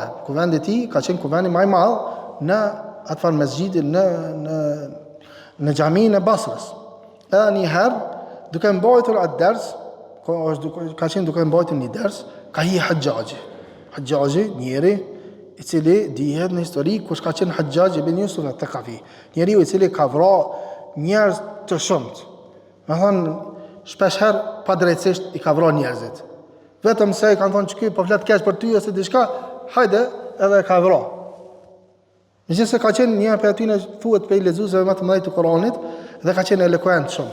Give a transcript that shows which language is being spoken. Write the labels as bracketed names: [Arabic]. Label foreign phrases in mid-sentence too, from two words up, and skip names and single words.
[Albanian] Kuvendi i tij ka qenë kuvendi më i madh në atë farë mesxhidin në xhaminë e Basrës. Edhe një herë, duke mbajtur atë ders, ka qenë duke mbajtur një ders, ka hi Hajjaji. Hajjaji, njeri i cili dihet në histori kush ka qenë Hajjaj ibn Yusuf at-Thaqafi. Njeriu i cili ka vrarë njerëz të shumt. Me thonë, shpeshherë pa drejtësisht i ka vrarë njerëzit. Vetëm se i kanë thonë që ky po flet keq për ty ose diçka, hajde edhe e ka vrarë. Megjithëse ka qenë një prej atyre thuhet për lexuesve më të mëdhenj të Kuranit dhe ka qenë elokuent shumë.